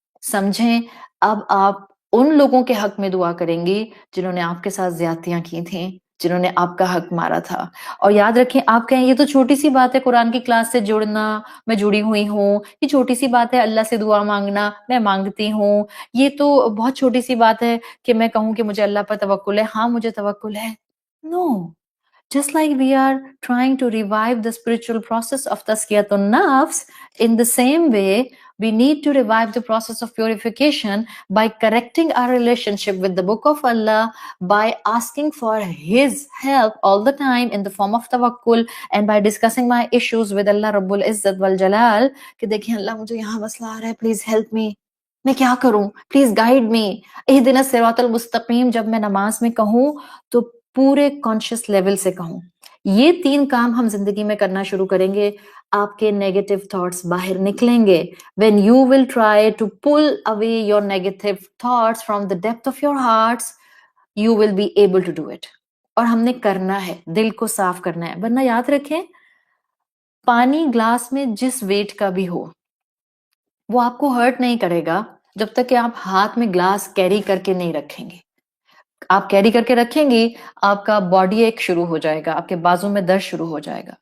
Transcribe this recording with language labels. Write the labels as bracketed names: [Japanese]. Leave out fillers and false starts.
[Urdu] سمجھیں اب آپ ان لوگوں کے حق میں دعا کریں گی جنہوں نے آپ کے ساتھ زیادتیاں کی تھیں, جنہوں نے آپ کا حق مارا تھا. اور یاد رکھیں, آپ کہیں یہ تو چھوٹی سی بات ہے قرآن کی کلاس سے جڑنا, میں جڑی ہوئی ہوں, یہ چھوٹی سی بات ہے اللہ سے دعا مانگنا, میں مانگتی ہوں, یہ تو بہت چھوٹی سی بات ہے کہ میں کہوں کہ مجھے اللہ پر توکل ہے. ہاں مجھے توکل ہے. No. [English] Just like we are trying to revive the spiritual process of Tazkiyat an-Nafs, in the same way, we need to revive the process of purification by correcting our relationship with the Book of Allah, by asking for His help all the time in the form of tawakkul, and by discussing my issues with Allah Rabbul Izzat wal Jalal, [Urdu] کہ دیکھیں اللہ مجھے یہاں مسئلہ آ رہا ہے, [English] please help me. [Urdu] میں کیا کروں؟ [English] Please guide me. [Arabic] اہدنا الصراط المستقیم [Urdu] جب میں نماز میں کہوں تو پورے کانشیس لیول سے کہوں. یہ 3 کام ہم زندگی میں کرنا شروع کریں گے, آپ کے نیگیٹو تھاٹس باہر نکلیں گے. [English] when you will try to pull away your negative thoughts from the depth of your hearts, you will be able to do it. [Urdu] اور ہم نے کرنا ہے, دل کو صاف کرنا ہے. ورنہ یاد رکھیں, پانی گلاس میں جس ویٹ کا بھی ہو وہ آپ کو ہرٹ نہیں کرے گا جب تک کہ آپ ہاتھ میں گلاس کیری کر کے نہیں رکھیں گے. آپ کیری کر کے رکھیں گی، آپ کا باڈی ایک شروع ہو جائے گا، آپ کے بازو میں درد شروع ہو جائے گا.